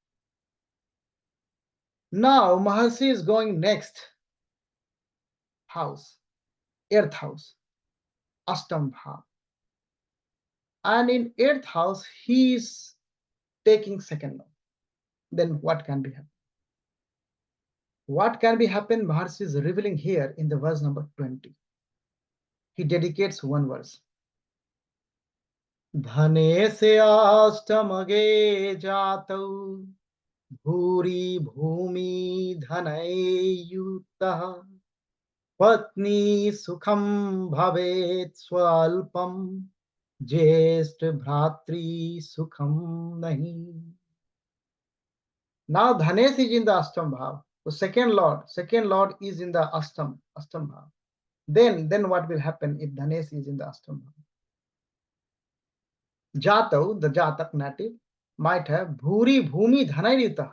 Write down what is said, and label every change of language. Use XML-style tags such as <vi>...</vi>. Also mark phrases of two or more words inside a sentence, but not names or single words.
<en>Now Maharshi is going next house, earth house,</en> <sa>अष्टम भाव.</sa> <en>And in 8th house, he is taking second lord. Then what can be happen? What can be happen? Maharshi is revealing here in the verse number 20. He dedicates one verse.</en> <sa>धने से अष्टमगे जातौ भूरि भूमि धनयुक्तः पत्नी सुखम भवेत् स्वल्पम ज्येष्ठ भ्रातृ सुखम नहीं.</sa> <en>Now Dhanesh is in the</en> <sa>अष्टम भाव.</sa> <en>So second Lord is in the</en> <sa>अष्टम भाव.</sa> <en>Then what will happen if Dhanesh is in the</en> <sa>अष्टम भाव?</sa> <en>Jatav, the Jatak native, might have</en> <sa>भूरि भूमि धनैरिता.</sa>